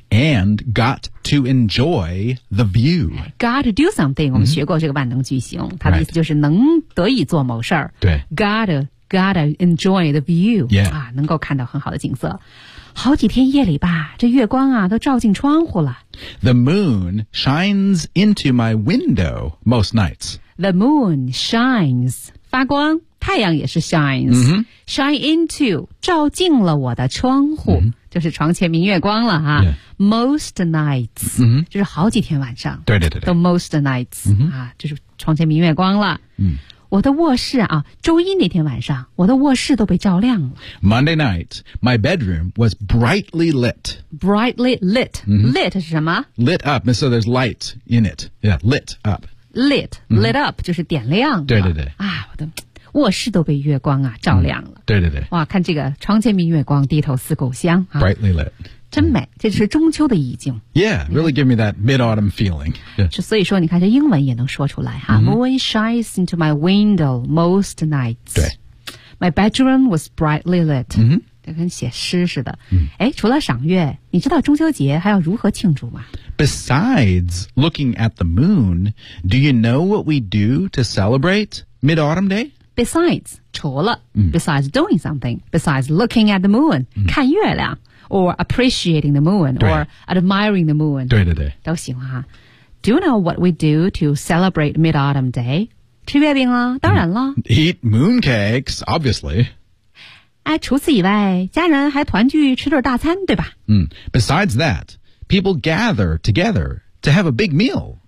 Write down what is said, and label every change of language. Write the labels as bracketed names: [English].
[English] And got to enjoy the view Got to do something、 [Chinese] mm-hmm. 我们学过这个万能句型它的意思就是能得以做某事儿。对 [English] Gotta enjoy the view、 yeah. [Chinese] 啊、能够看到很好的景色好几天夜里吧这月光啊都照进窗户了 [English] The moon shines into my window most nights The moon shines [Chinese] 发光太阳也是 shines、 mm-hmm. [English] Shine into [Chinese] 照进了我的窗户、 mm-hmm. 就是床前明月光了、啊 yeah. [English] Most nights、 mm-hmm. [Chinese] 就是好几天晚上对对对对 [English] The most nights、 mm-hmm. [Chinese] 啊、就是床前明月光了、 mm-hmm. 我的卧室啊，周一那天晚上，我的卧室都被照亮了。 [English] Monday night, my bedroom was brightly lit. Brightly lit.、 Mm-hmm. [Chinese] Lit 是什么 [English] ？Lit up. So there's light in it. Yeah, lit up. [Chinese] Lit,、mm-hmm. lit up 就是点亮。对对对。啊，我的卧室都被月光啊照亮了、嗯。对对对。哇，看这个窗前明月光，低头思故乡、啊。 [English] Brightly lit. [Chinese] 真美这是中秋的意境 [English] Yeah, really give me that mid-autumn feeling、yeah. [Chinese] 所以说你看这英文也能说出来、啊 mm-hmm. [English] Moon shines into my window most nights [Chinese] 对 [English] My bedroom was brightly lit、 mm-hmm. [Chinese] 就跟写诗似的、 mm-hmm. 诶除了赏月你知道中秋节还要如何庆祝吗 [English] Besides looking at the moon Do you know what we do to celebrate mid-autumn day? [Chinese] Besides 除了、 mm-hmm. [English] Besides doing something Besides looking at the moon、 mm-hmm. [Chinese] 看月亮 [English] Or appreciating the moon, or admiring the moon. [Chinese] 对对对。都行啊。 [English] Do you know what we do to celebrate Mid-Autumn Day? [Chinese] 吃月饼啊，当然了。 [English] Eat mooncakes, obviously. [Chinese] 哎，除此以外，家人还团聚吃顿大餐，对吧？嗯。 [English] Besides that, people gather together to have a big meal.